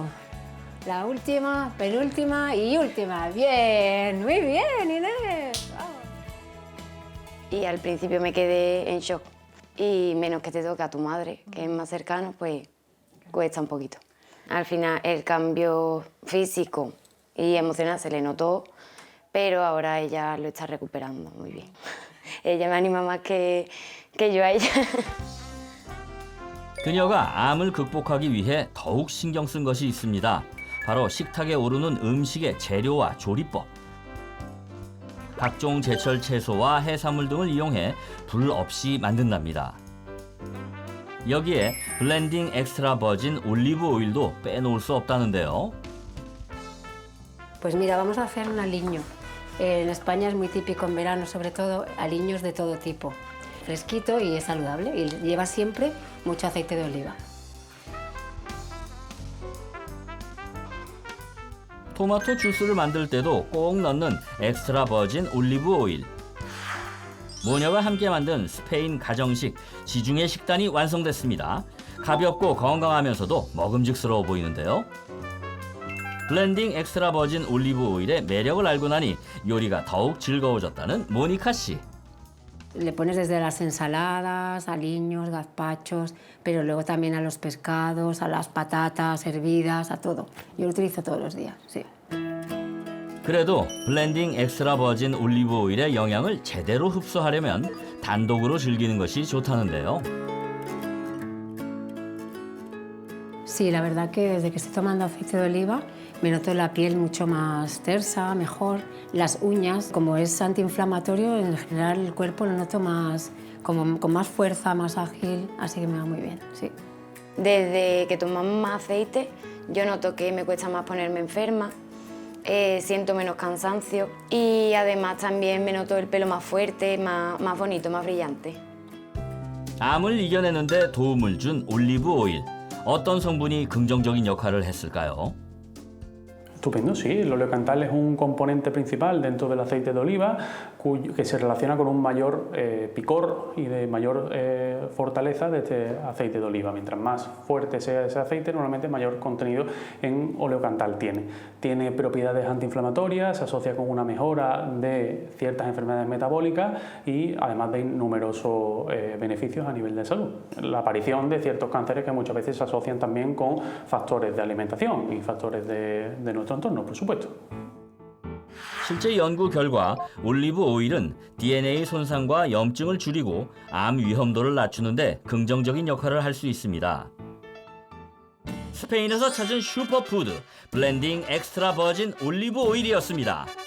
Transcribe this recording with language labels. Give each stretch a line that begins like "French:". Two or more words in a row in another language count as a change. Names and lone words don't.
Spanish: La última, penúltima y última. Bien, muy bien, Inés. Vamos. Y al principio me quedé en shock. Y menos que te toca a tu madre, que es más cercano, pues cuesta un poquito. Al final el cambio físico y emocional se le notó, pero ahora ella lo está recuperando muy bien. Ella me anima más que yo a ella.
Korean: 그녀가 암을 극복하기 위해 더욱 신경 쓴 것이 있습니다. 바로 식탁에 오르는 음식의 재료와 조리법. 각종 제철 채소와 해산물 등을 이용해 불 없이 만든답니다. 여기에 블렌딩 엑스트라 버진 올리브 오일도 빼놓을 수 없다는데요.
Spanish: Pues mira, vamos a hacer un aliño. En España es muy típico en verano, sobre todo, aliños de todo tipo. Fresquito y es saludable y lleva siempre mucho aceite de oliva.
Korean: 토마토 주스를 만들 때도 꼭 넣는 엑스트라 버진 올리브 오일. 모녀가 함께 만든 스페인 가정식 지중해 식단이 완성됐습니다. 가볍고 건강하면서도 먹음직스러워 보이는데요. 블렌딩 엑스트라 버진 올리브 오일의 매력을 알고 나니 요리가 더욱 즐거워졌다는 모니카 씨.
Spanish: Le pones desde las ensaladas, aliños, gazpachos, pero luego también a los pescados, a las patatas hervidas, a todo. Yo lo utilizo todos los días, sí.
Korean: 그래도 블렌딩 엑스트라 버진 올리브 오일의 영양을 제대로 흡수하려면 단독으로 즐기는 것이 좋다는데요.
Spanish: Sí, la verdad que desde que estoy tomando aceite de oliva me noto la piel mucho más tersa, mejor. Las uñas, como es antiinflamatorio, en general el cuerpo lo noto más, como con más fuerza, más ágil, así que me va muy bien, sí. Desde que tomamos más aceite, yo noto que me cuesta más ponerme enferma, siento menos cansancio y además también me noto el pelo más fuerte, más bonito, más brillante.
Korean: 암을 이겨내는데 도움을 준 올리브 오일. 어떤 성분이 긍정적인 역할을 했을까요?
Spanish: Estupendo, sí. El oleocantal es un componente principal dentro del aceite de oliva que se relaciona con un mayor picor y de mayor fortaleza de este aceite de oliva. Mientras más fuerte sea ese aceite, normalmente mayor contenido en oleocantal tiene. Tiene propiedades antiinflamatorias, se asocia con una mejora de ciertas enfermedades metabólicas y además de numerosos beneficios a nivel de salud. La aparición de ciertos cánceres que muchas veces se asocian también con factores de alimentación y factores de nuestro entorno, por supuesto.
Korean: 실제 연구 결과 올리브 오일은 DNA 손상과 염증을 줄이고 암 위험도를 낮추는데 긍정적인 역할을 할 수 있습니다. 스페인에서 찾은 슈퍼푸드 블렌딩 엑스트라 버진 올리브 오일이었습니다.